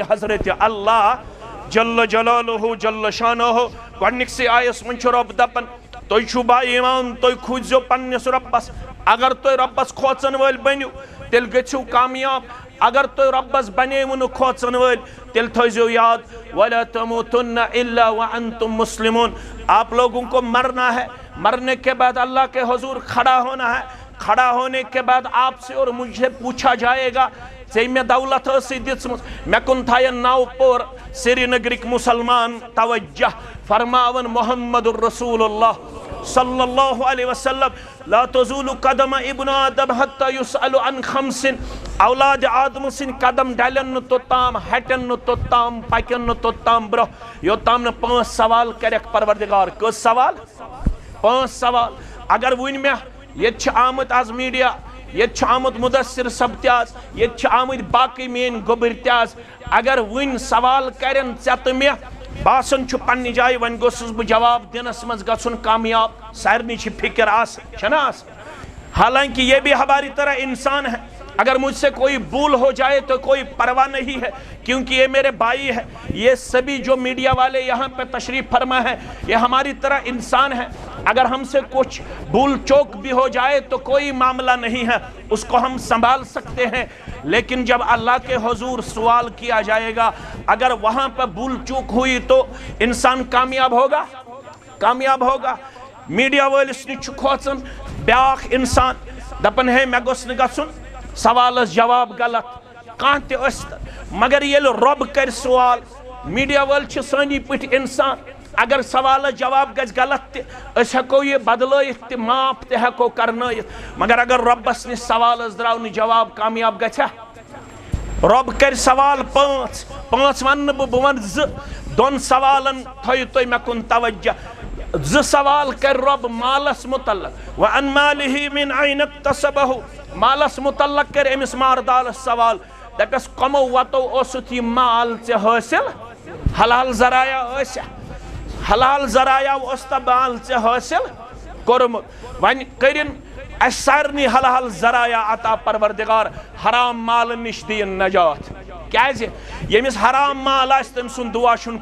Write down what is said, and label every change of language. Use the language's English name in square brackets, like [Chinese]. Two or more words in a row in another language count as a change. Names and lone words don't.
[Kashmiri] حضرت اللہ جل جلالہ جل شانہ گۄڈنِکسٕے آیس منٛز چھُ رۄب دپان تُہۍ چھُو با ایمان تُہۍ کھوٗژزیو پننِس رۄبس اگر تُہۍ رۄبس کھوژن وٲلۍ بٔنِو تیٚلہِ گٔژھِو کامیاب اگر تُہۍ رۄبس بنیوٕ نہٕ کھوژن وٲلۍ تیٚلہِ تھٲیزیو یاد [Arabic] وَلَا تَمُوتُنَّ إِلَّا وَأَنْتُمْ مُسْلِمُونَ [Urdu] آپ لوگوں کو مرنا ہے مرنے کے بعد اللہ کے حضور کھڑا ہونا ہے کھڑا ہونے کے بعد آپ سے اور مجھ سے پوچھا جائے گا [Kashmiri] ژےٚ مےٚ دولت ٲسٕے دِژمٕژ مےٚ کُن تھاین نو پور سری نگرٕکۍ مُسلمان توجہ فرماون محمد الرسول اللہ [Arabic] صلی اللہ علیہ وسلم لا تزول قدم ابن آدم حتی یسأل عن خمس [Kashmiri] اولاد آدم سٕنٛدۍ قدم ڈلن نہٕ توٚتام ہٹن نہٕ توٚتام پکن نہٕ توٚتام برونٛہہ یوٚتام نہٕ 5 سوال کریکھ پروردگار کٔژ سوال 5 سوال اگر وٕنۍ مےٚ ییٚتہِ چھِ آمٕتۍ آز میڈیا ییٚتہِ چھُ آمُت مُدثر صٲب تہِ آز ییٚتہِ چھِ آمٕتۍ باقٕے میٲنۍ گوٚبٕرۍ تہِ آز اگر وٕنۍ سوال کرن ژےٚ تہٕ مےٚ باسان چھُ پننہِ جایہِ وۄنۍ گوٚژھُس بہٕ جواب دِنس منٛز گژھُن کامیاب سارنٕے چھِ فکر آسان چھنا آسان [Urdu] حالانکہ یہ بھی ہماری طرح انسان ہے اگر مجھ سے کوئی بھول ہو جائے تو کوئی پرواہ نہیں ہے کیونکہ یہ میرے بھائی ہے یہ سبھی جو میڈیا والے یہاں پہ تشریف فرما ہے یہ ہماری طرح انسان ہے اگر ہم سے کچھ بھول چوک بھی ہو جائے تو کوئی معاملہ نہیں ہے اس کو ہم سنبھال سکتے ہیں لیکن جب اللہ کے حضور سوال کیا جائے گا اگر وہاں پہ بھول چوک ہوئی تو انسان کامیاب ہوگا [Kashmiri] میڈیا وٲلِس نِش چھُ کھوژان بیاکھ انسان دپان ہے مےٚ گوٚژھ نہٕ گژھُن سوالس جواب غلط کانٛہہ تہِ ٲسۍ مگر ییٚلہِ رۄب کرِ سوال میڈیا وٲلۍ چھِ سٲنی پٲٹھۍ انسان اگر سوالس جواب گژھِ غلط تہِ أسۍ ہٮ۪کو یہِ بدلٲیِتھ تہِ معاف تہِ ہٮ۪کو کرنٲیِتھ مگر اگر رۄبس نِش سوالس درٛاو نہٕ جواب کامیاب گژھِ رۄب کرِ سوال 5 ونہٕ نہٕ بہٕ ونہٕ 2 2 سوالن تھٲیِو تُہۍ مےٚ کُن توجہ 2 سوال کر رۄب مالس متعلق [Arabic] وَعَنْ مَالِهِ مِنْ أَيْنَ اكْتَسَبَهُ [Kashmiri] مالس متعلق کر أمِس ماردالس سوال دپٮ۪س کمو وتو اوسُتھ یہِ مال ژےٚ حٲصِل حلال ذرایع ٲسیا حلال ذرایع اوس تہٕ مال ژےٚ حٲصِل کوٚرمُت وۄنۍ کٔرِن اَسہِ سارنٕے حلال ذرایع عطا پروردگار حرام مالن نِش دِیِن نجات کیازِ ییٚمِس حرام مال آسہِ تٔمۍ سُنٛد دُعا چھُنہٕ